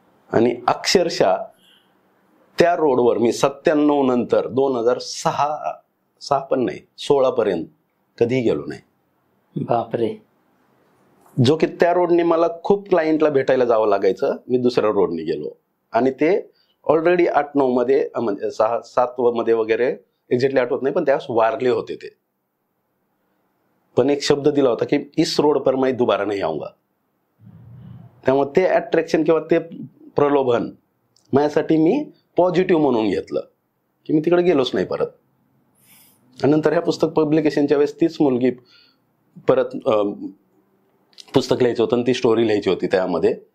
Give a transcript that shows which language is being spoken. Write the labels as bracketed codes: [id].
[mr] आणि अक्षरशः त्या रोडवर मी 97 नंतर 2006 पण नाही 16 पर्यंत कधी गेलो नाही. बापरे. जो की त्या रोडने मला खूप क्लायंटला भेटायला जावं लागायचं. मी दुसऱ्या रोडने गेलो आणि ते ऑलरेडी 8-9 मध्ये म्हणजे 6-7 मध्ये वगैरे एक्झॅक्टली आठवत नाही, पण त्यावेळेस वारले होते ते. पण एक शब्द दिला होता की [hi] इस रोड पर मैं दोबारा नहीं आऊंगा. [mr] त्यामुळे ते अट्रॅक्शन किंवा ते प्रलोभन माझ्यासाठी मी पॉझिटिव्ह म्हणून घेतलं की मी तिकडे गेलोच नाही परत. आणि नंतर ह्या पुस्तक पब्लिकेशनच्या वेळेस तीच मुलगी परत पुस्तक लिहायचं होतं आणि ती स्टोरी लिहायची होती त्यामध्ये.